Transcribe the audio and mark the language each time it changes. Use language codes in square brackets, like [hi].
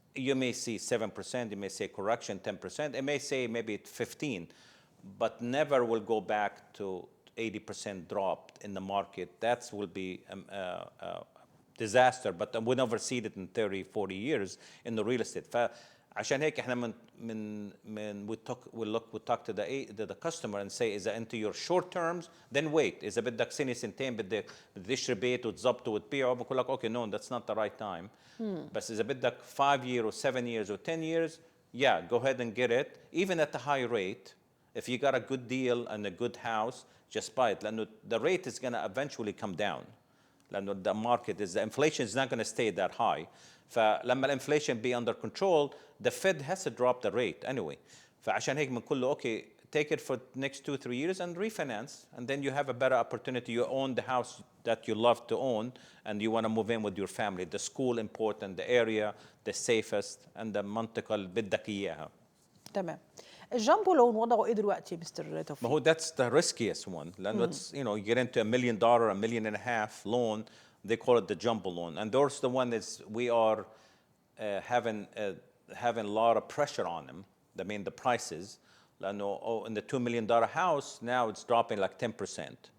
[en] You may see 7%, you may say correction 10%, it may say maybe 15, but never will go back to 80% drop in the market. That will be a disaster, but we never see it in 30, 40 years in the real estate. [ar] فعشان هيك احنا [en] we talk to the customer and say [ar] إذا أنت [en] your short terms, then wait. [ar] إذا بدك سنة سنتين بدك تشتري بيت وتظبطه وتبيعه، بقول لك [en] okay, no, that's not the right time. [ar] بس إذا بدك [en] 5 years or 7 years or 10 years, yeah, go ahead and get it, even at a high rate. If you got a good deal and a good house, just buy it. لأنه the rate is going to eventually come down. لأنه the market is, the inflation is not going to stay that high. فلما الانفليشن be under control, the Fed has to drop the rate anyway. [ar] فعشان هيك بنقول له [en] okay, take it for next 2-3 years and refinance, and then you have a better opportunity. You own the house that you love to own, and you want to move in with your family. The school important, the area, the safest, and the [ar] منطقة اللي بدك إياها. تمام. الجامبو لون وضعه ايه دلوقتي مستر توفيق؟ ما هو [en] that's the riskiest one. لأنه it's, you know, you get into $1 million, $1.5 million loan, they call it the jumbo loan, and those the one is we are having a lot of pressure on them. I mean the prices. لأنه in the $2 million house now it's dropping like 10%.